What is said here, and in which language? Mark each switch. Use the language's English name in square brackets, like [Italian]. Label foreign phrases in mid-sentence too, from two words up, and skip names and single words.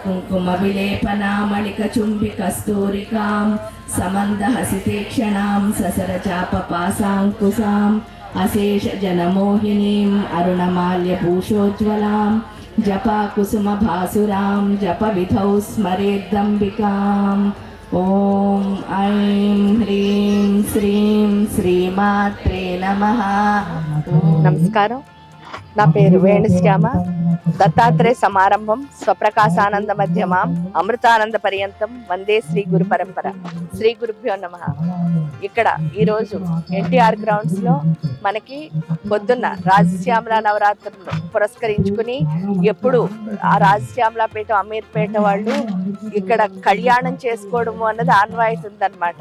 [Sanskrit] कुङ्कुमविलेपनामणिकचुम्बिकस्तूरिकां समन्दहसितेक्षणां ससरचापपासाङ्कुशाम् अशेषजनमोहिनीम् अरुणमाल्यभूषोज्ज्वलां जपाकुसुमभासुरां जपविधौ स्मरेद्दम्बिकाम् ॐ ऐं ह्रीं श्रीं श्रीमात्रे नमः। [Telugu] నమస్కారం, నా పేరు వేణుశ్యామ. [Sanskrit] దత్తాత్రేయ సమారంభం స్వప్రకాశానంద మధ్యమాం అమృతానంద పర్యంతం వందే శ్రీ గురు పరంపర. శ్రీ గురుభ్యో నమః. [Telugu] ఇక్కడ ఈరోజు ఎన్టీఆర్ గ్రౌండ్స్ లో మనకి పొద్దున్న రాజశ్యామల నవరాత్రులు పురస్కరించుకుని ఎప్పుడు ఆ రాజశ్యామలపేట అమీర్పేట వాళ్ళు ఇక్కడ కళ్యాణం చేసుకోవడము అన్నది ఆన్వాయితీ ఉందన్నమాట.